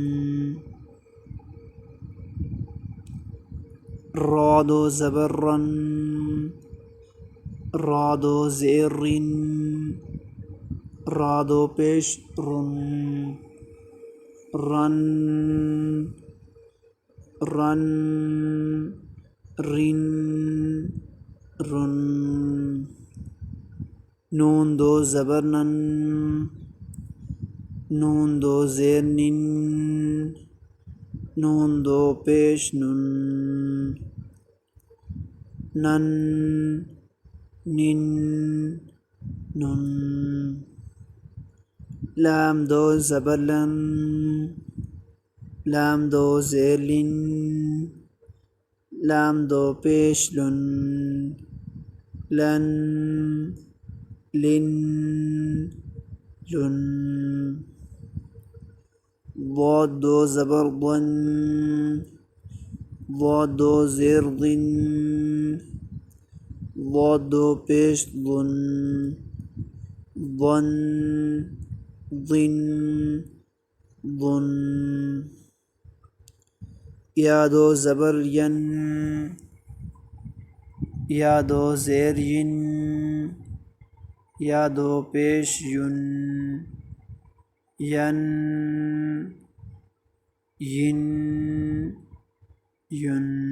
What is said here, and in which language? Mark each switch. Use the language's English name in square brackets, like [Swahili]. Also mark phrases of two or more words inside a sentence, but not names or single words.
[Urdu] را دو زبر رن، را دو زیر رن، را دو پیش رن، رن، رن، رن، رن. نون دو زبر نن، نون دو زیر نن، نون دو پیش نن، نن، نن، نن. لام دو زبر لن، لام دو زیر لن، لام دو پیش لن، لن، لن، لن. ضاد دو زبر ضن، ضاد دو زیر ضن، ضاد دو پیش ضن، ضن، ضن، ضن. یا دو زبر ین، یا دو زیر ین، یا دو پیش ین، ین، ین، ین.